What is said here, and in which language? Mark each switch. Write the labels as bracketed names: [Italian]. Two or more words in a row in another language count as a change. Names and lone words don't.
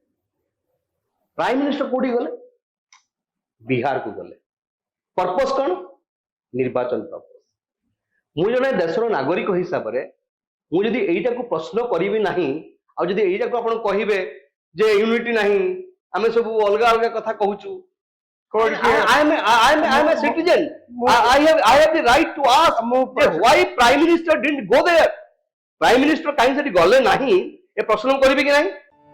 [English] prime minister [Odia] କୋଉଠି ଗଲେ? ବିହାରକୁ ଗଲେ। ପର୍ପୋଜ କଣ? ନିର୍ବାଚନ ପର୍ପୋଜ। ମୁଁ ଜଣେ ଦେଶର ନାଗରିକ ହିସାବରେ ମୁଁ ଯଦି ଏଇଟାକୁ ପ୍ରଶ୍ନ କରିବି ନାହିଁ, ଆଉ ଯଦି ଏଇଟାକୁ ଆପଣ କହିବେ ଯେ ୟୁନିଟି ନାହିଁ, ଆମେ ସବୁ ଅଲଗା ଅଲଗା କଥା କହୁଛୁ, [English] I am a citizen. I have the right to ask why Prime Minister didn't go there. Prime Minister [Odia] କାହିଁ ସେଠି ଗଲେ ନାହିଁ, ଏ ପ୍ରଶ୍ନ କରିବି କି ନାହିଁ?